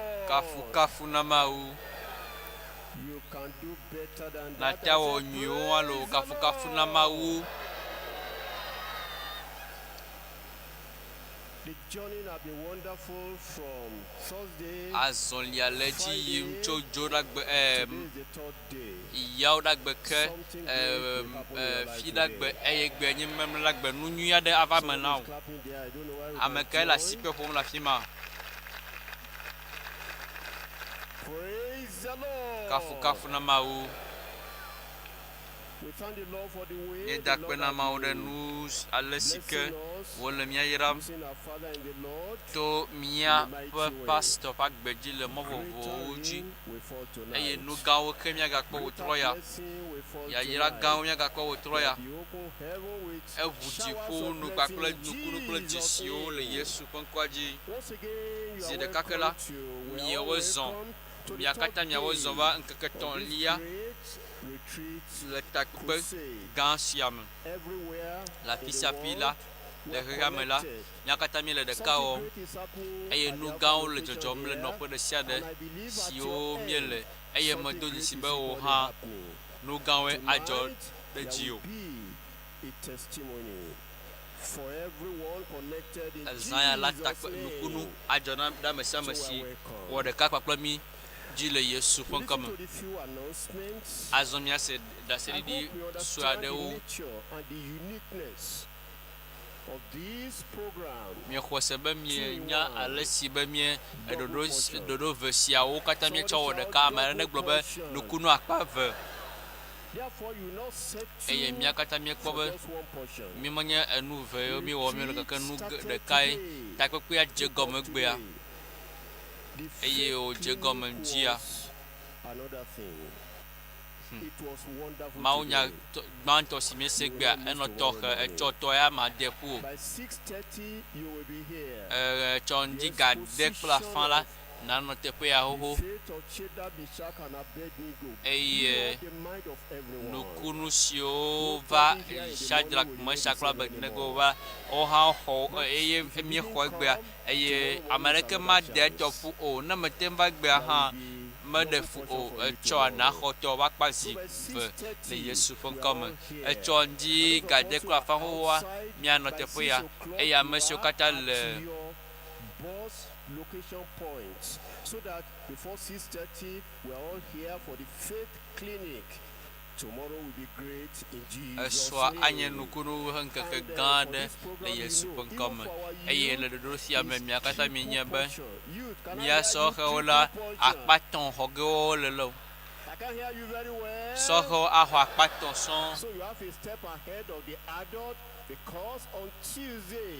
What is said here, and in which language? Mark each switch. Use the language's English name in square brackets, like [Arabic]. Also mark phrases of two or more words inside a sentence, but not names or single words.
[Ewe] kafu kafu na mawu [English] You can do better than [Ewe] na [English] that. [Ewe] ta wo nyu alo kafu kafu na mawu. [English] The journey has been wonderful from Thursday. [Ewe] Azon ya le dzi yim tso dzo ɖa gbe [English] Today is the third day. [Ewe] yawo ɖa gbe ke fi ɖa gbe eye gbe nye memle ɖa gbe nu nyui aɖe ava me na wo. [English] Clapping there. I don't know why we [Ewe] Ame [English] can [Ewe] ke le [English] join. [Ewe] asi ƒe ƒom le afi ma. [English] Praise the Lord. [Ewe] Kafu kafu na mawu. [English] We thank the Lord for the way [Ewe] Nye [English] the [Ewe] da [English] Lord [Ewe] kpe na [English] has [Ewe] mawu ɖe [English] been [Ewe] nu ale si ke [English] blessing us, [Ewe] wole mía yram [English] using our Father in the Lord. [Ewe] to míaƒe pastor ƒe agbe dzi le mɔ vovovowo [English] Greater [Ewe] dzi [English] rain we fall tonight. [Ewe] eye nu gãwo ke míagakpɔ wòtrɔ ya. [English] Blessing we fall [Ewe] Yayra [English] tonight. [Ewe] gãwo míagakpɔ wòtrɔ ya. [English] The open heaven with [Ewe] Eʋu [English] showers [Ewe] dziƒo [English] of [Ewe] nu [English] blessing [Ewe] kpakple [English] in [Ewe] nukunu kple [English] Jesus' [Ewe] dzesiwo le [English] name. [Ewe] Yesu ƒe ŋkɔa dzi. [English] Once again, you [Ewe] Zi [English] are [Ewe] ɖeka ke [English] welcome [Ewe] la, [English] to- we are [Ewe] míawo [English] all [Ewe] zɔ. [English] welcome to the [Ewe] Mia katã [English] third [Ewe] míawo [English] day [Ewe] zɔ va ŋkeke [English] of this [Ewe] tɔ̃lia [English] great retreat [Ewe] le takpe [English] crusade. [Ewe] gã sia me. [English] Everywhere [Ewe] Le afi [English] in [Ewe] sia [English] the [Ewe] afi [English] world, [Ewe] la, [English] we [Ewe] le [English] are [Ewe] xexea me la, [English] connected. [Ewe] mía katã míele ɖeka [English] Something [Ewe] wɔm [English] great is happening [Ewe] eye [English] at [Ewe] nu [English] the [Ewe] gãwo [English] Alpha [Ewe] le [English] location [Ewe] dzɔdzɔm le [English] here, [Ewe] nɔƒe ɖe sia ɖe [English] and I believe at [Ewe] siwo [English] your [Ewe] míele [English] end, [Ewe] eye [English] something [Ewe] medo [English] great [Ewe] dzisi [English] is [Ewe] be wò [English] equally [Ewe] hã [English] happening. [Ewe] nu gãwoe adzɔ [English] Tonight, [Ewe] ɖe [English] there [Ewe] dziwò. [English] will be a testimony for everyone connected in [Ewe] Ezã ya la takpe [English] Jesus' [Ewe] nukunu [English] name. [Ewe] adzɔ na ɖe ame sia ame [English] So [Ewe] si [English] we are welcome. [Ewe] wɔ ɖeka kpakple mí dzi le Yesu ƒe ŋkɔ [English] Listen [Ewe] me. [English] to the few announcements. [Ewe] Azɔ míase [English] I [Ewe] ɖaseɖiɖi [English] hope you [Ewe] sue [English] understand the [Ewe] aɖewo. [English] nature and the uniqueness of this program. [Ewe] Miexɔ se be mienya ale si be mie ɖoɖo ve siawo katã míetsɔ wɔ ɖeka. Ame aɖe negblɔ be nukunu akpa eve [English] Therefore, you will not settle [Ewe] eye mía katã míekpɔ [English] for [Ewe] be [English] just one portion. [Ewe] mímenye enu ve yiwo míewɔ míele keke nu ɖekae. Takpekpea dze gɔme gbea [English] The [Ewe] eye wòdze gɔme ŋdzia. [English] was another thing. It was wonderful [Ewe] Mawu nya [English] today. [Ewe] gbãtɔ si míese gbea enɔ tɔxe etsɔ tɔ ya ma de ƒu [English] By 6:30, you will be here. [Ewe] etsɔ ŋdi ga de kple afã la nanɔ teƒe ya xoxo [English] The faith of Shadrach, Meshach, and Abednego [Ewe] eye [English] blew the mind of everyone. [Ewe] nukunu siwo va Shadrach, Meshach kple Abednego va wo hã xɔ eye míexɔ egbea eye ame aɖeke ma de etɔ ƒu o. Ne mete va gbea hã meɖe fu o. Etsɔ anaxɔtɔ ƒe akpa zi ve le Yesu ƒe ŋkɔ me. Etsɔ ŋdi gade kple afã xoxoa míanɔ teƒe ya eye ame siwo katã le [English] Boss location points, so that before 6:30 we are all here for the faith clinic. Tomorrow will be great in Jesus' [Ewe] esɔa [English] name. [Ewe] anye nukunu ƒe ŋkeke gã aɖe le Yesu ƒe ŋkɔ me eye le ɖoɖo sia me mia katã mienye be mia sɔhewo la akpatɔ xɔ gewo le le o. [English] I can hear you very well. [Ewe] Sɔhewo axɔ akpatɔ sɔŋ [English] So you have a step ahead of the adult, because on Tuesday